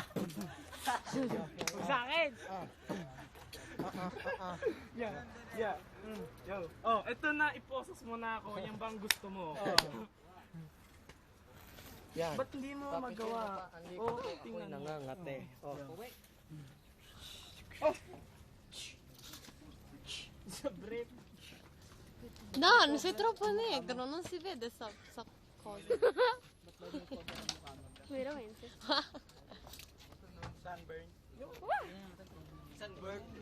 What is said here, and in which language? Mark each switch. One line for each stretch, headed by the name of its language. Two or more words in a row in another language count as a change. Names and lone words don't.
Filipino: Sa akin! Yo. Oh, eto na, iposes mo na ako. Yan bang gusto mo? Yan. Ba't hindi mo magawa? Oh, Ako'y tingnan mo. nangangate. Oh.
Italian: No, sei troppo negro, non si vede sta cosa. Veramente.
English: Sunburn. Sunburn.